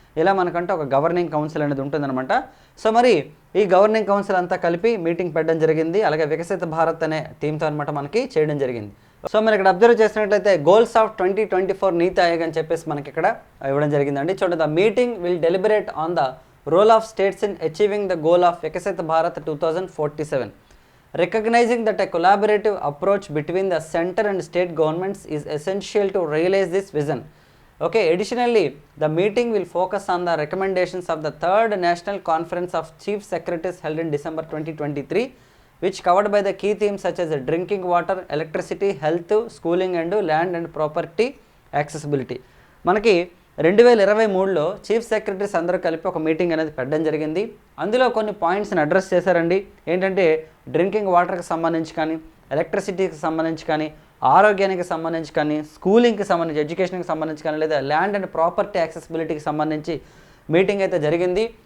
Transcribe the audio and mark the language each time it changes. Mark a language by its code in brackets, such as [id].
[te] ఇలా మనకంటే ఒక గవర్నింగ్ కౌన్సిల్ అనేది ఉంటుందన్నమాట. సో మరి ఈ గవర్నింగ్ కౌన్సిల్ అంతా కలిపి మీటింగ్ పెట్టడం జరిగింది. అలాగే వికసిత భారత్ అనే థీమ్తో అనమాట మనకి చేయడం జరిగింది. సో మీరు ఇక్కడ అబ్జర్వ్ చేసినట్లయితే గోల్స్ ఆఫ్ 2024 నీతి ఆయోగ్ అని చెప్పేసి మనకి ఇక్కడ ఇవ్వడం జరిగిందండి. [en] చూడండి, the meeting will deliberate on the role of states in achieving the goal of Viksit Bharat 2047. Recognizing that a collaborative approach between the center and state governments is essential to realize this vision. Okay, additionally, the meeting will focus on the recommendations of the 3rd National Conference of Chief Secretaries held in December 2023, which covered by the key themes such as drinking water, electricity, health, schooling and land and property accessibility. [te] మనకి 2023లో chief secretaries అందరూ కలిపి ఒక meeting అనేది పెట్టడం జరిగింది. అందులో కొన్ని పాయింట్స్ని అడ్రస్ చేశారండి. ఏంటంటే డ్రింకింగ్ వాటర్కి సంబంధించి కానీ, ఎలక్ట్రిసిటీకి సంబంధించి కానీ, ఆరోగ్యానికి సంబంధించి కానీ, స్కూలింగ్కి సంబంధించి, ఎడ్యుకేషన్కి సంబంధించి కానీ, లేదా ల్యాండ్ అండ్ ప్రాపర్టీ యాక్సెసిబిలిటీకి సంబంధించి మీటింగ్ అయితే జరిగింది.